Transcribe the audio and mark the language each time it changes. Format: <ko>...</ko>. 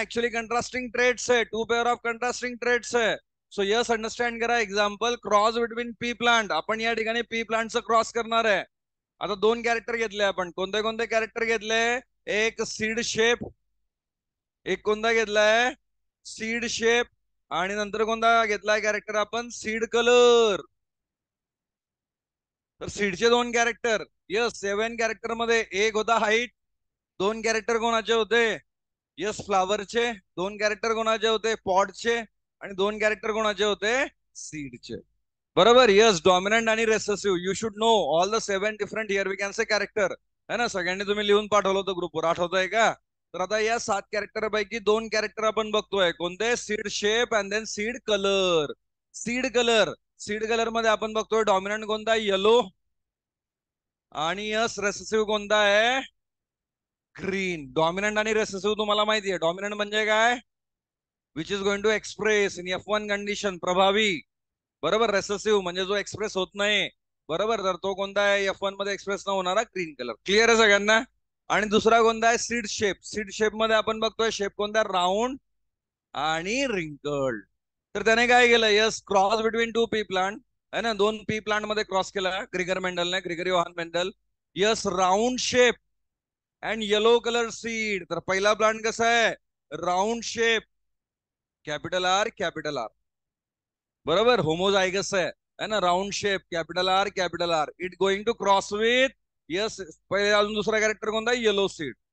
<en>Actually contrasting traits है. 2 pair of contrasting traits है. So yes, understand करा. Example, cross between pea plant.</en> <mr>आपण या ठिकाणी पी प्लांटचं क्रॉस करणार आहे. आता 2 कॅरेक्टर घेतले आपण. कोणते कोणते कॅरेक्टर घेतले? एक सीड शेप, एक कोणता घेतलाय? सीड शेप आणि नंतर कोणता घेतलाय कॅरेक्टर आपण सीड कलर. तर सीडचे 2 कॅरेक्टर. यस 7 कॅरेक्टर मध्ये एक होता हाईट. 2 कॅरेक्टर कोणाचे होते? यस फ्लावरचे. 2 कॅरेक्टर कोणाचे होते? पॉटचे. आणि 2 कॅरेक्टर कोणाचे होते? सीडचे. बरोबर. यस डॉमिनंट आणि recessive.</mr> <en>You should know all the 7 different here we can say character.</en> <mr>है ना, सगळ्यांनी तुम्ही लिहून पाठवलं होतं ग्रुपवर, आठवतंय का? तर आता या 7 कॅरेक्टर पैकी 2 कॅरेक्टर आपण बघतोय. कोणते?</mr> <en>Seed shape and then seed colour. Seed colour.</en> <mr>Seed colour मध्ये आपण बघतोय डॉमिनंट कोणता? येलो. आणि यस रेसेसिव्ह कोणता आहे? ग्रीन. डॉमिनंट आणि रेसेसिव्ह तुम्हाला माहिती आहे. डॉमिनंट म्हणजे काय?</mr> <en>which is going to express in F1 condition,</en> <mr>प्रभावी. बरोबर. रेसेसिव्ह म्हणजे जो एक्सप्रेस होत नाही. बरोबर. तर तो कोणता आहे? F1 मध्ये एक्सप्रेस न होणारा ग्रीन कलर. क्लिअर आहे सगळ्यांना? आणि दुसरा कोणता आहे? Seed shape. सीड शेप मध्ये आपण बघतोय शेप कोणता? राऊंड आणि रिंकल्ड. तर त्याने काय केलं?</mr> <en>Yes cross between 2 pea plant.</en> <mr>है ना, 2 पी प्लांट मध्ये क्रॉस केला ग्रिगर मेंडलने, Gregory Yohan Mendel.</mr> <en>Yes round shape and yellow colour seed.</en> <mr>तर पहिला प्लांट कसा आहे? Round shape, capital R capital R. बरोबर. होमोजायगस है ना, round shape, capital R capital R.</mr> <en>It going to cross with.</en> <mr>Yes पहिले अजून दुसरा कॅरेक्टर कोणता? Yellow seed.</mr>